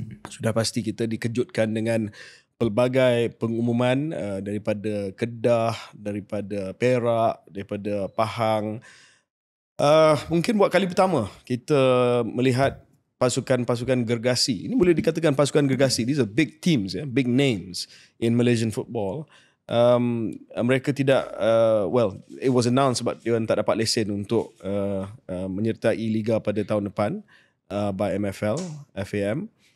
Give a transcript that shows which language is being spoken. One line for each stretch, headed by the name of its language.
Malay: Sudah pasti kita dikejutkan dengan pelbagai pengumuman daripada Kedah, daripada Perak, daripada Pahang. Mungkin buat kali pertama kita melihat pasukan-pasukan gergasi. Ini boleh dikatakan pasukan gergasi.
English: These are big teams, big names in Malaysian football.
Malay: Mereka tidak,
English: it was announced
Malay: sebab dia tak dapat lesen untuk menyertai Liga pada tahun depan by MFL, FAM.